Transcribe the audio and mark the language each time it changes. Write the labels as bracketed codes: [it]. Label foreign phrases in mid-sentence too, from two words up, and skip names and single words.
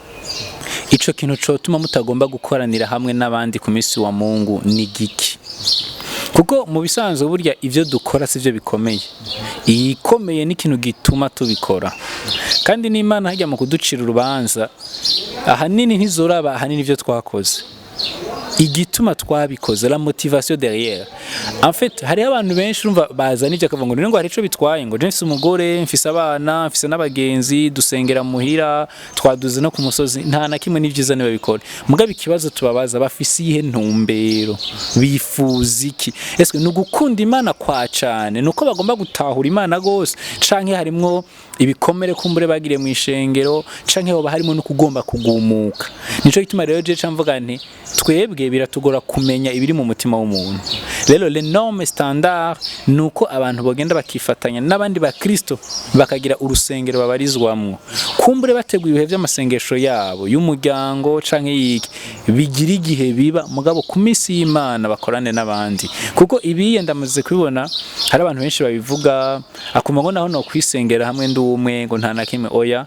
[rn] Ico kintu cotuma mutagomba gukoranira hamwe n'abandi ku minsi [sw] wa Mungu [rn] ni giki? Kuko mu bisanzwe burya ivyo dukora sivyo bikomeye. Ikomeye ni ikintu gituma tubikora. Kandi n'Imana hajya mu kuducira urubanza, ahanini ntizoraba ahanini ivyo twakoze. igituma twabikoze, [fr] la motivation derrière. En fait [rn] hari abantu benshi urumva bazana ivyo akavuga ngo hari ico bitwaye, ngo je mfise umugore, mfise abana, mfise n'abagenzi, dusengera muhira, twaduze no ku musozi, nta na kimwe n'ivyiza niwe bikora. Mugabe ikibazo tubabaza bafise ihe ntumbero, bifuza iki? Ese n'ugukunda Imana kwa cane, nuko bagomba gutahura Imana gose, canke harimwo ibikomere kumbure bagire mu ishengero, canke hoba harimo no kugomba kugumuka. Nico gituma rero je camvuga nti twebwe biratugora kumenya ibiri mu mutima w'umuntu. Rero [fr] le norme standard [rn] nuko abantu bogenda bakifatanya n'abandi ba Kristo bakagira urusengero babarizwamwo. Kumbure bateguye ibihe by'amasengesho yabo y'umuryango canke yiki bigira igihe biba mugabo ku misi y'Imana bakorane n'abandi. Kuko ibiye ndamaze kubibona hari abantu benshi babivuga akuma ngo naho no kwisengera hamwe ndumwe ngo nta na kimwe oya.